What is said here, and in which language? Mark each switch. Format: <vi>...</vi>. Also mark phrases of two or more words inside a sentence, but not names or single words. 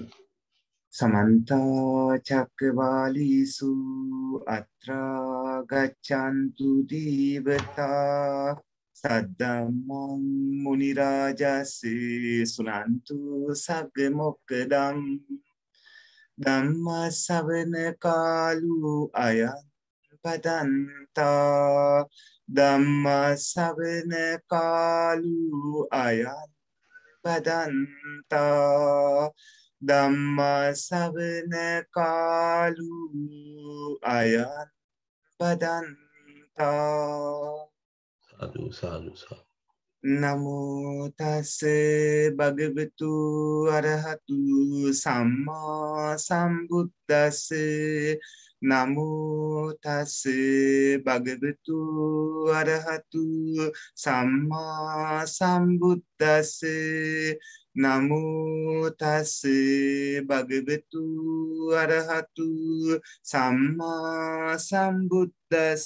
<pi>සමන්ත චක්කවාලීසු අත්‍රා ගච්ඡන්තු දීවතා සද්දම්මං මුනි රාජස්සේ සුනන්තු සග්ග මොක්කදම් ධම්ම ශ්‍රවණ කාලු අයං පදන්තා ධම්ම ශ්‍රවණ කාලු අයං පදන්තා ධම්ම ශ්‍රවණ කාලු අයං පදන්තා සාදු සාදු සාදු නමෝ තස් භගවතු අරහතු සම්මා සම්බුද්දස්ස නමෝ තස් භගවතු අරහතු සම්මා සම්බුද්දස්ස නමෝ තස් භගවතු අරහතු සම්මා සම්බුද්දස්ස</pi>